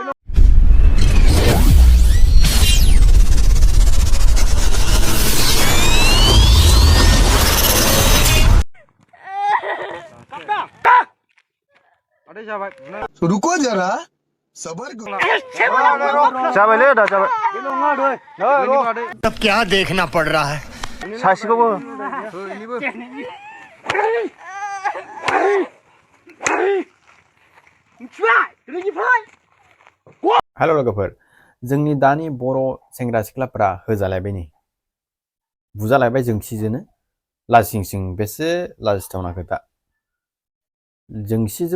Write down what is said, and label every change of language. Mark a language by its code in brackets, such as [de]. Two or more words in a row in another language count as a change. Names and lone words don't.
[hi] रुको जरा सबर करो [brx] जाबायलै दा जाबाय [hi] अब क्या देखना पड़ रहा है [brx] सासेखौबो हेल' लोगोफोर जोंनि दानि बर' सेंग्रा सिख्लाफोरा होजालायबाय नै बुजालायबाय जोंसिजोनो लाजिं सिं बेसे लाजिथावना खोथा जोंसिजों